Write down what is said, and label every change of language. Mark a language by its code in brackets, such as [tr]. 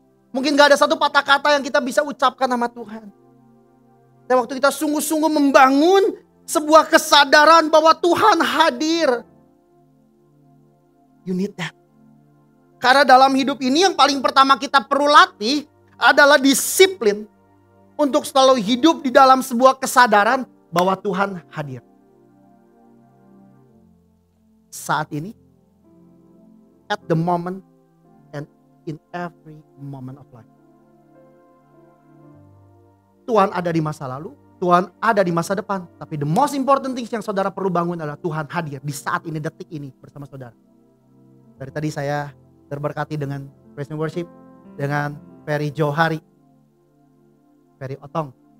[id] Mungkin gak ada satu patah kata yang kita bisa ucapkan sama Tuhan. Dan waktu kita sungguh-sungguh membangun sebuah kesadaran bahwa Tuhan hadir. [en] You need that. [id] Karena dalam hidup ini yang paling pertama kita perlu latih adalah disiplin. Untuk selalu hidup di dalam sebuah kesadaran bahwa Tuhan hadir. Saat ini, [en] at the moment, and in every moment of life. [id] Tuhan ada di masa lalu, Tuhan ada di masa depan. Tapi [en] the most important things [id] yang saudara perlu bangun adalah Tuhan hadir di saat ini, detik ini bersama saudara. Dari tadi saya terberkati dengan [en] praise and worship, [id] dengan Ferry Johari, Ferry Otong.